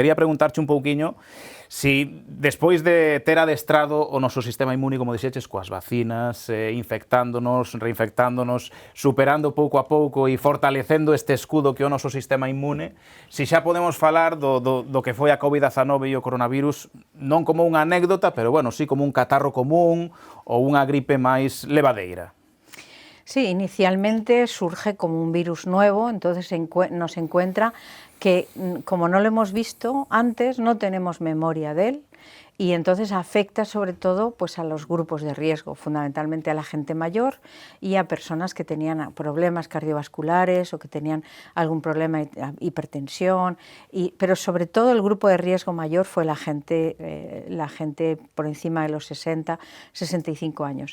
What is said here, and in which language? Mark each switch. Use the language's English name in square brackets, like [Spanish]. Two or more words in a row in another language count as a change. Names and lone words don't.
[Galician] Quería preguntarche un pouquiño si, despois de ter adestrado o noso sistema inmune, como dixeches, coas vacinas, infectándonos, reinfectándonos, superando pouco a pouco e fortalecendo este escudo que é o noso sistema inmune, si xa podemos falar do que foi a COVID-19 e o coronavirus, non como unha anécdota, pero, bueno, sí como un catarro común ou unha gripe máis levadeira. [Spanish] Sí, inicialmente surge como un virus nuevo, entonces nos encuentra que, como no lo hemos visto antes, no tenemos memoria de él, y entonces afecta sobre todo pues, a los grupos de riesgo, fundamentalmente a la gente mayor y a personas que tenían problemas cardiovasculares o que tenían algún problema de hipertensión, pero sobre todo el grupo de riesgo mayor fue la gente por encima de los 60, 65 años.